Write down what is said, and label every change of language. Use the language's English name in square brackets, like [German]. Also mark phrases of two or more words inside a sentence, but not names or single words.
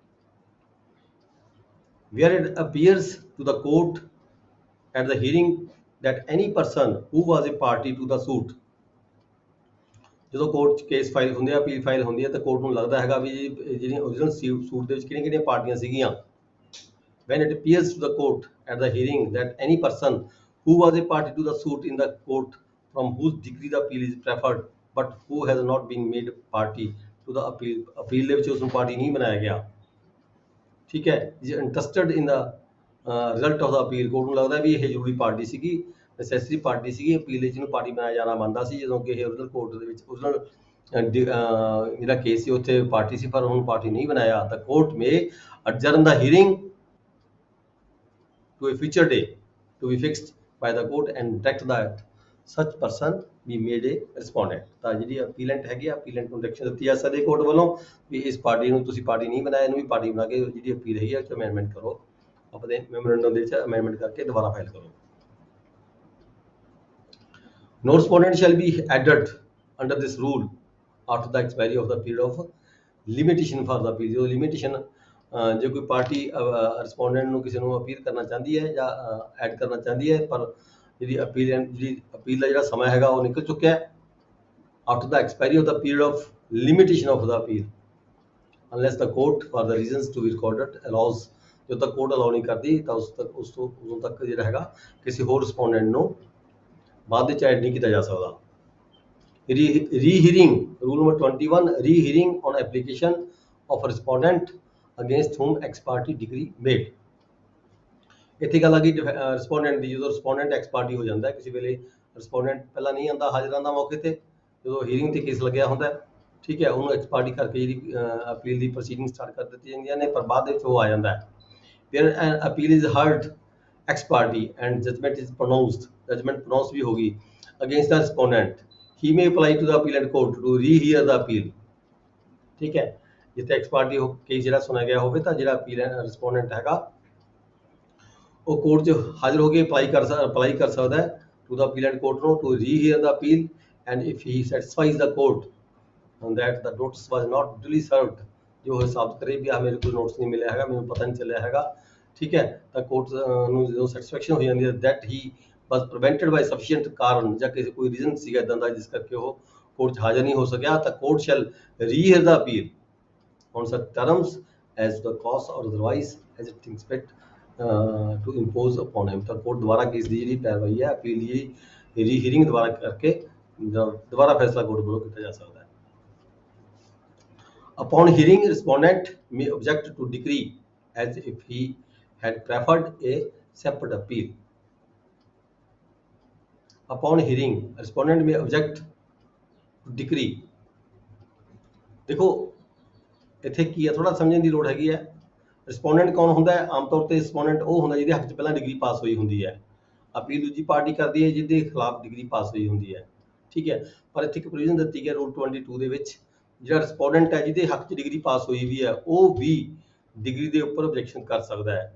[English] Where it appears to the court at the hearing that any person who was a party to the suit, [Punjabi] ਜਦੋਂ ਕੋਰਟ 'ਚ ਕੇਸ ਫਾਈਲ ਹੁੰਦੇ ਆ, ਅਪੀਲ ਫਾਈਲ ਹੁੰਦੀ ਹੈ, ਤਾਂ ਕੋਰਟ ਨੂੰ ਲੱਗਦਾ ਹੈਗਾ ਵੀ ਜਿਹੜੀਆਂ [English] original suit [Punjabi] ਦੇ ਵਿੱਚ ਕਿਹੜੀਆਂ-ਕਿਹੜੀਆਂ ਪਾਰਟੀਆਂ ਸੀਗੀਆਂ। [English] When it appears to the court at the hearing that any person who was a party to the suit in the court from whose degree the appeal is preferred but who has not been made party to the appeal [Punjabi] ਦੇ ਵਿੱਚ ਉਸ ਨੂੰ ਪਾਰਟੀ ਨਹੀਂ ਬਣਾਇਆ ਗਿਆ, ਠੀਕ ਹੈ, [English] is interested in the result of the appeal, [Punjabi] ਕੋਰਟ ਨੂੰ ਲੱਗਦਾ ਵੀ ਇਹ ਜ਼ਰੂਰੀ ਪਾਰਟੀ ਸੀਗੀ, [English] necessary party [Punjabi] ਸੀਗੀ, ਅਪੀਲ ਵਿੱਚ ਇਹਨੂੰ ਪਾਰਟੀ ਬਣਾਇਆ ਜਾਣਾ ਬਣਦਾ ਸੀ, ਜਦੋਂ ਕਿ ਇਹ [English] original court [Punjabi] ਦੇ ਵਿੱਚ ਓਰੀਜਨਲ ਜਿਹੜਾ ਕੇਸ ਸੀ ਉੱਥੇ ਪਾਰਟੀ ਸੀ, ਪਰ ਉਹਨੂੰ ਪਾਰਟੀ ਨਹੀਂ ਬਣਾਇਆ, ਤਾਂ ਕੋਰਟ ਮੇ [English] adjourn the hearing to a future day to be fixed by the court and direct that such person be made a respondent। [Punjabi] ਤਾਂ ਜਿਹੜੀ ਅਪੀਲੈਂਟ ਹੈਗੀ ਆ, ਅਪੀਲੈਂਟ ਨੂੰ ਡਾਇਰੈਕਸ਼ਨ ਦਿੱਤੀ ਜਾ ਸਕਦੀ ਕੋਰਟ ਵੱਲੋਂ ਵੀ ਇਸ ਪਾਰਟੀ ਨੂੰ ਤੁਸੀਂ ਪਾਰਟੀ ਨਹੀਂ ਬਣਾਇਆ, ਇਹਨੂੰ ਵੀ ਪਾਰਟੀ ਬਣਾ ਕੇ ਜਿਹੜੀ ਅਪੀਲ ਹੈਗੀ ਆ ਉਹ 'ਚ ਅਮੈਂਡਮੈਂਟ ਕਰੋ, ਆਪਣੇ ਮੈਮੋਰੈਂਡਮ ਦੇ ਵਿੱਚ ਅਮੈਂਡਮੈਂਟ ਕਰਕੇ ਦੁਬਾਰਾ ਫਾਈਲ ਕਰੋ। [English] No respondent shall be added under this rule after the expiry of the period of limitation for the appeal। [Punjabi] ਜੋ ਲਿਮਿਟੇਸ਼ਨ ਜੇ ਕੋਈ ਪਾਰਟੀ ਰਿਸਪੋਂਡੈਂਟ ਨੂੰ ਕਿਸੇ ਨੂੰ ਅਪੀਲ ਕਰਨਾ ਚਾਹੁੰਦੀ ਹੈ ਜਾਂ ਐਡ ਕਰਨਾ ਚਾਹੁੰਦੀ ਹੈ, ਪਰ ਜਿਹੜੀ ਅਪੀਲ ਦਾ ਜਿਹੜਾ ਸਮਾਂ ਹੈਗਾ ਉਹ ਨਿਕਲ ਚੁੱਕਿਆ ਹੈ, [English] after the expiry of the period of limitation of the appeal unless the court for the reasons to be recorded allows, [Punjabi] ਜਦੋਂ ਤੱਕ ਕੋਰਟ ਅਲਾਉ ਨਹੀਂ ਕਰਦੀ ਤਾਂ ਉਦੋਂ ਤੱਕ ਜਿਹੜਾ ਹੈਗਾ ਕਿਸੇ ਹੋਰ ਰਿਸਪੋਂਡੈਂਟ ਨੂੰ ਬਾਅਦ ਵਿੱਚ ਐਡ ਨਹੀਂ ਕੀਤਾ ਜਾ ਸਕਦਾ। [English] rehearing rule number 21, rehearing on application of respondent against whom ex party degree made। [Punjabi] ਇੱਥੇ ਗੱਲ ਆ ਗਈ ਰਿਸਪੋਂਡੈਂਟ ਦੀ, ਜਦੋਂ ਰਿਸਪੋਂਡੈਂਟ [English] ex parte [Punjabi] ਹੋ ਜਾਂਦਾ, ਕਿਸੇ ਵੇਲੇ ਰਿਸਪੋਂਡੈਂਟ ਪਹਿਲਾਂ ਨਹੀਂ ਆਉਂਦਾ, ਹਾਜ਼ਰ ਆਉਂਦਾ ਮੌਕੇ ਤੇ, ਜਦੋਂ ਹੀਅਰਿੰਗ ਤੇ ਕੇਸ ਲੱਗਿਆ ਹੁੰਦਾ, ਠੀਕ ਹੈ, ਉਹਨੂੰ [English] ex parte [Punjabi] ਕਰਕੇ ਜਿਹੜੀ ਅਪੀਲ ਦੀ ਪ੍ਰੋਸੀਡਿੰਗ ਸਟਾਰਟ ਕਰ ਦਿੱਤੀ ਜਾਂਦੀਆਂ ਨੇ, ਪਰ ਬਾਅਦ ਦੇ ਵਿੱਚ ਉਹ ਆ ਜਾਂਦਾ ਹੈ। [English] ਫਿਰ appeal is heard ex parte and judgment is pronounced, judgment pronounce [Punjabi] ਵੀ ਹੋਗੀ [English] against the respondent, he may apply to the appellate court to rehear the appeal, [Punjabi] ਠੀਕ ਹੈ, ਜਿੱਥੇ ਐਕਸ ਪਾਰਟੀ ਕੇਸ ਜਿਹੜਾ ਸੁਣਿਆ ਗਿਆ ਹੋਵੇ ਤਾਂ ਜਿਹੜਾ ਅਪੀਲ ਰਿਸਪੋਂਡੈਂਟ ਹੈਗਾ ਉਹ ਕੋਰਟ 'ਚ ਹਾਜ਼ਰ ਹੋ ਕੇ ਅਪਲਾਈ ਕਰ ਸਕਦਾ ਹੈ [English] to the appellate court [Punjabi] ਨੂੰ [English] to rehear the appeal, [Punjabi] ਐਂਡ [English] if he satisfies the court that the notice was not duly served, [Punjabi] ਜੋ ਉਹ ਸਾਬਤ ਕਰੇ ਵੀ ਮੇਰੇ ਕੋਲ ਨੋਟਿਸ ਨਹੀਂ ਮਿਲਿਆ ਹੈਗਾ, ਮੈਨੂੰ ਪਤਾ ਨਹੀਂ ਚੱਲਿਆ ਹੈਗਾ, ਠੀਕ ਹੈ, ਤਾਂ ਕੋਰਟ ਨੂੰ ਜਦੋਂ ਸੈਟਿਸਫੈਕਸ਼ਨ ਹੋ ਜਾਂਦੀ ਹੈ [English] that he was prevented by sufficient [Punjabi] ਕਾਰਨ, ਜਾਂ ਕਿਸੇ ਕੋਈ ਰੀਜ਼ਨ ਸੀਗਾ ਇੱਦਾਂ ਦਾ ਜਿਸ ਕਰਕੇ ਉਹ ਕੋਰਟ 'ਚ ਹਾਜ਼ਰ ਨਹੀਂ ਹੋ ਸਕਿਆ, ਤਾਂ ਕੋਰਟ [English] shall rehear the appeal on such terms as the cause or otherwise as it thinks fit to impose upon him। [Punjabi] ਤਾਂ ਕੋਰਟ ਦੁਬਾਰਾ ਕੇਸ ਦੀ ਜਿਹੜੀ ਪੈਰਵਾਈ ਹੈ, ਅਪੀਲ ਦੀ ਰੀਹੀਅਰਿੰਗ ਦੁਬਾਰਾ ਕਰਕੇ ਦੁਬਾਰਾ ਫੈਸਲਾ ਕੋਰਟ ਵੱਲੋਂ ਕੀਤਾ ਜਾ ਸਕਦਾ ਹੈ। [English] Upon hearing, respondent may object to decree as if he had preferred a separate appeal। Upon hearing, respondent may object to decree। [Punjabi] देखो ਇੱਥੇ ਕੀ ਹੈ, ਥੋੜਾ ਸਮਝਣ ਦੀ ਲੋੜ ਹੈਗੀ ਹੈ। ਰਿਸਪੋਂਡੈਂਟ ਕੌਣ ਹੁੰਦਾ ਹੈ? ਆਮ ਤੌਰ ਤੇ ਰਿਸਪੋਂਡੈਂਟ ਉਹ ਹੁੰਦਾ ਜਿਹਦੇ ਹੱਕ 'ਚ ਪਹਿਲਾਂ ਡਿਗਰੀ ਪਾਸ ਹੋਈ ਹੁੰਦੀ ਹੈ। ਅਪੀਲ ਦੂਜੀ ਪਾਰਟੀ ਕਰਦੀ ਹੈ ਜਿਹਦੇ ਖਿਲਾਫ ਡਿਗਰੀ ਪਾਸ ਹੋਈ ਹੁੰਦੀ ਹੈ, ਠੀਕ ਹੈ, ਪਰ ਇੱਥੇ ਇੱਕ ਪ੍ਰੋਵੀਜ਼ਨ ਦਿੱਤੀ ਹੈ ਰੂਲ 22 ਦੇ ਵਿੱਚ, ਜਿਹੜਾ ਰਿਸਪੋਂਡੈਂਟ ਹੈ ਜਿਹਦੇ ਹੱਕ 'ਚ ਡਿਗਰੀ ਪਾਸ ਹੋਈ ਵੀ ਹੈ ਉਹ ਵੀ ਡਿਗਰੀ ਦੇ ਉੱਪਰ ਆਬਜੈਕਸ਼ਨ ਕਰ ਸਕਦਾ ਹੈ।